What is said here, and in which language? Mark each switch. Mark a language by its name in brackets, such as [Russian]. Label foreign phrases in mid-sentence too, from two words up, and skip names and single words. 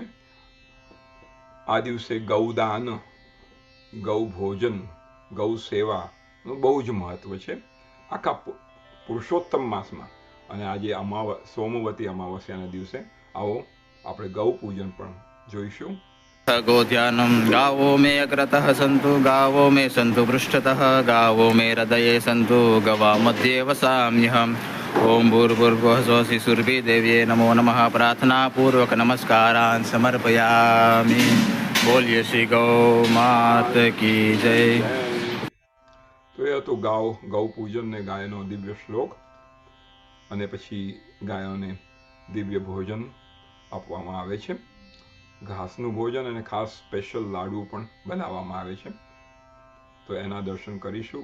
[Gujarati] આ દિવસે ગૌદાન, ગૌ ભોજન, ગૌ સેવાનું બહુ જ મહત્વ છે। આખા પુરુષોત્તમ માસમાં અને આજે સોમવતી અમાવસ્યાના દિવસે આવો આપણે ગૌ પૂજન પણ જોઈશું. [Sanskrit] गोध्यानं गावो मे अग्रतः सन्तु गावो मे सन्तु पृष्ठतः गावो मे हृदये सन्तु गवा मध्ये वसाम्यहम्. ओम भूर्भुवः स्वः शिशुर्भि देव्ये नमो नमः. प्रार्थनापूर्वक नमस्कारान् समर्पयामि. [Hindi] बोलिए श्री गौ मात की जय. [Gujarati] તો એ હતું ગૌ પૂજન ને ગાયનો દિવ્ય શ્લોક, અને પછી ગાયોને દિવ્ય ભોજન આપવામાં આવે છે. ઘાસનું ભોજન અને ખાસ સ્પેશિયલ લાડુ પણ બનાવવામાં આવે છે. તો એના દર્શન કરીશું.